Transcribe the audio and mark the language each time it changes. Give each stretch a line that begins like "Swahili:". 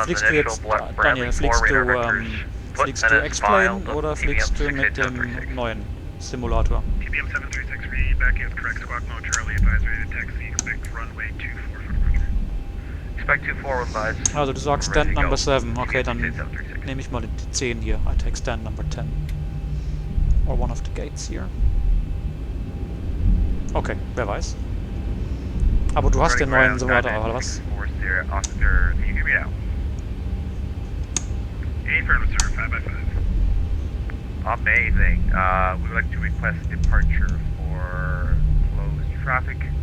German: Fliegst du jetzt, Daniel, fliegst du Explain oder fliegst du mit dem neuen Simulator?
English: TBM 736, read back is correct. Squawk mode Charlie, advise ready to taxi. Expect runway 24 for approach. Expect 24 advise.
German: Also du sagst Stand Number 7, okay, dann nehme ich mal die 10 hier.
English: I take Stand Number 10. Or one of the gates here.
German: Okay, wer weiß. Aber du hast den neuen Simulator, oder was?
English: Officer, can you hear me now? Affirmative, sir, 5x5. Amazing. We would like to request departure for closed traffic.